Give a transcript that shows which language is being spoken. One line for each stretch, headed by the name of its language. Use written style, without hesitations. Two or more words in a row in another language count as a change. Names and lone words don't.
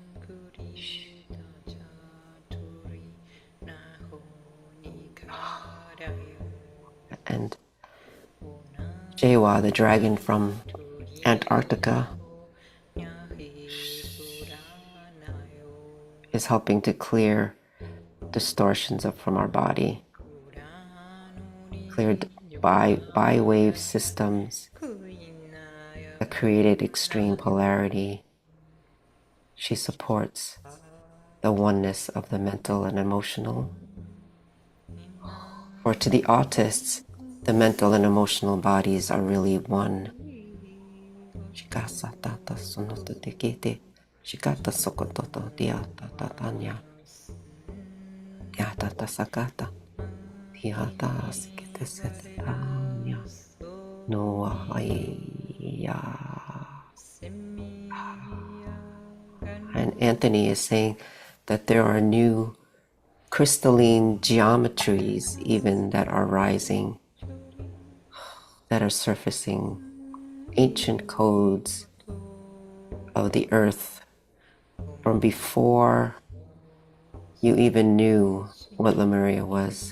English: And Jawa, the dragon from Antarctica, is helping to clear distortions from our body, cleared by wave systems that created extreme polarity. She supports the oneness of the mental and emotional. Or to the autists, the mental and emotional bodies are really one. Shikasa tata sonoto tekete, shikata sokototo diata tatanya, diata sakata, diata sikete setetanya, noa haya. And Anthony is saying that there are new crystalline geometries even that are rising, that are surfacing, ancient codes of the earth from before you even knew what Lemuria was.